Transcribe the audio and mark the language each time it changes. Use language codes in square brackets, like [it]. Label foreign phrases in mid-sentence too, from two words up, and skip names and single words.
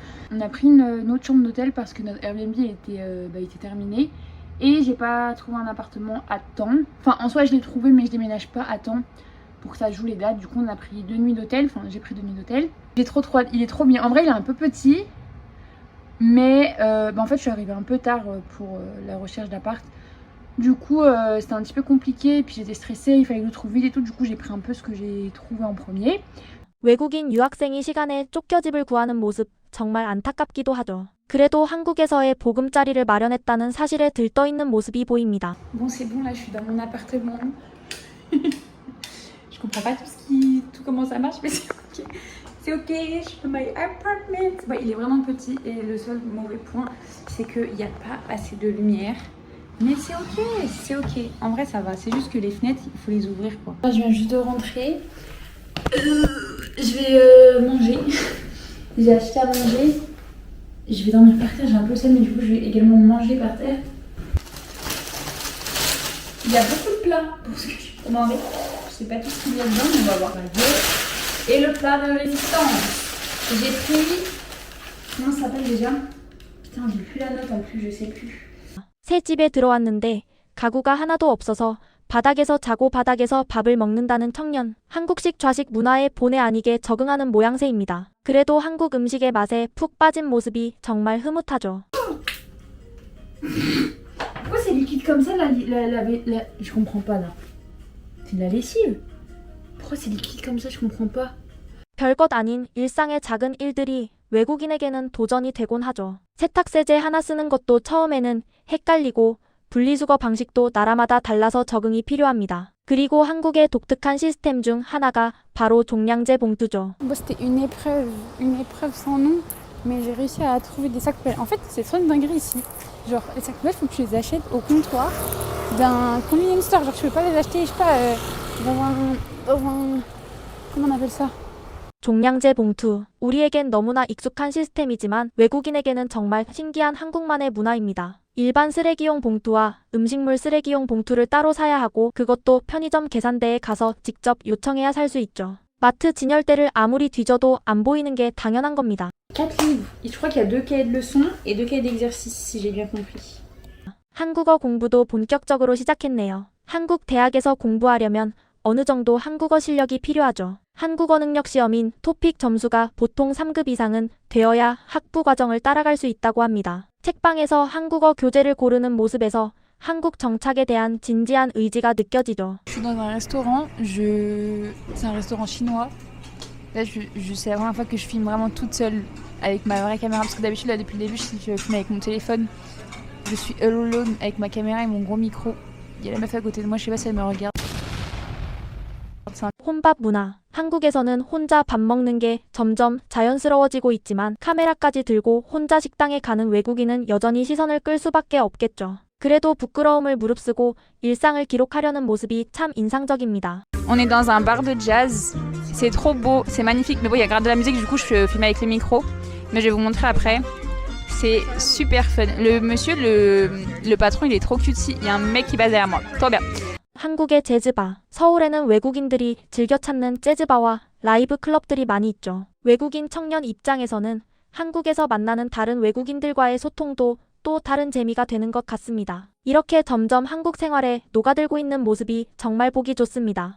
[fr] On a pris une autre chambre d'hôtel parce que notre Airbnb était terminé et j'ai pas trouvé un appartement à temps. Enfin en soi je l'ai trouvé mais je déménage pas à temps pour que ça joue les dates. Du coup on a pris 2 nuits d'hôtel, enfin j'ai pris 2 nuits d'hôtel. Il est trop bien. En vrai il est un peu petit mais en fait je suis arrivée un peu tard pour la recherche d'appart. Du coup c'était un petit peu compliqué et puis j'étais stressée, il fallait que je trouve vite et tout. Du coup j'ai pris un peu ce que j'ai trouvé en premier. [ko] 외국인 유학생이 시간에 쫓겨 집을 구하는 모습 정말 안타깝기도 하죠. 그래도 한국에서의 보금자리를 마련했다는 사실에 들떠있는 모습이 보입니다. [fr] Bon c'est bon là je suis dans mon appartement. Je comprends pas tout comment ça marche mais c'est ok. C'est ok, je suis dans [en] my apartment. [fr] Ouais, il est vraiment petit et le seul mauvais point c'est qu'il n'y a pas assez de lumière. Mais c'est ok. En vrai ça va, c'est juste que les fenêtres il faut les ouvrir quoi. Là, je viens juste de rentrer. Je vais manger. J'ai acheté à manger. Je vais dormir par terre, j'ai un peu seul mais du coup je vais également manger par terre. Il y a beaucoup de plats pour ce que je suis commandée. Je sais pas tout ce qu'il y a dedans, mais on va voir la gueule. Et le plat de résistance. J'ai pris... Comment ça s'appelle déjà? Putain, j'ai plus la note en plus, je sais plus. [ko] 새 집에 들어왔는데 가구가 하나도 없어서 바닥에서 자고 바닥에서 밥을 먹는다는 청년. 한국식 좌식 문화에 본의 아니게 적응하는 모양새입니다. 그래도 한국 음식의 맛에 푹 빠진 모습이 정말 흐뭇하죠. [fr] Pourquoi c'est liquide comme ça Je comprends pas là. C'est de la lessive. Pourquoi c'est liquide comme ça? Je comprends pas. [ko] 별것 아닌 일상의 작은 일들이 외국인에게는 도전이 되곤 하죠. 세탁세제 하나 쓰는 것도 처음에는 헷갈리고 분리수거 방식도 나라마다 달라서 적응이 필요합니다. 그리고 한국의 독특한 시스템 중 하나가 바로 종량제 봉투죠. [fr] Moi, c'était une épreuve sans nom, mais j'ai réussi à trouver des sacs poubelles. En fait, c'est trop une dinguerie ici. Genre, les sacs poubelles, faut que tu les achètes au comptoir d'un [en] convenience store. [fr] Genre, tu peux pas les acheter, je sais pas, dans un... Comment on appelle ça? [ko] 종량제 봉투. 우리에겐 너무나 익숙한 시스템이지만 외국인에게는 정말 신기한 한국만의 문화입니다. 일반 쓰레기용 봉투와 음식물 쓰레기용 봉투를 따로 사야 하고 그것도 편의점 계산대에 가서 직접 요청해야 살 수 있죠. 마트 진열대를 아무리 뒤져도 안 보이는 게 당연한 겁니다. [fr] 4 livres. Et je crois qu'il y a 2 cahiers de leçons et 2 cahiers d'exercice si j'ai bien compris. [ko] 한국어 공부도 본격적으로 시작했네요. 한국 대학에서 공부하려면 어느 정도 한국어 실력이 필요하죠. 한국어 능력 시험인 토픽 점수가 보통 3급 이상은 되어야 학부 과정을 따라갈 수 있다고 합니다. 책방에서 한국어 교재를 고르는 모습에서 한국 정착에 대한 진지한 의지가 느껴지죠. [fr] Je suis dans un restaurant, c'est un restaurant chinois. Là, c'est la première fois que je filme vraiment toute seule avec ma vraie caméra. Parce que d'habitude, là, depuis le début, je filme avec mon téléphone. Je suis [en] all alone [fr] avec ma caméra et mon gros micro. Il y a la meuf à côté de moi, je sais pas si elle me regarde. [ko] 혼밥 문화. 한국에서는 혼자 밥 먹는 게 점점 자연스러워지고 있지만 카메라까지 들고 혼자 식당에 가는 외국인은 여전히 시선을 끌 수밖에 없겠죠. 그래도 부끄러움을 무릅쓰고 일상을 기록하려는 모습이 참 인상적입니다. [fr] On est dans un bar de jazz. C'est trop beau, c'est magnifique. Mais bon, il y a grave de la musique, du coup, je filme avec le micro. Mais je vais vous montrer après. C'est super fun. Le monsieur, le patron, il est trop cutesy. Il y a un mec qui passe derrière moi. Trop bien. [ko] 한국의 재즈바. 서울에는 외국인들이 즐겨 찾는 재즈바와 라이브 클럽들이 많이 있죠. 외국인 청년 입장에서는 한국에서 만나는 다른 외국인들과의 소통도 또 다른 재미가 되는 것 같습니다. 이렇게 점점 한국 생활에 녹아들고 있는 모습이 정말 보기 좋습니다.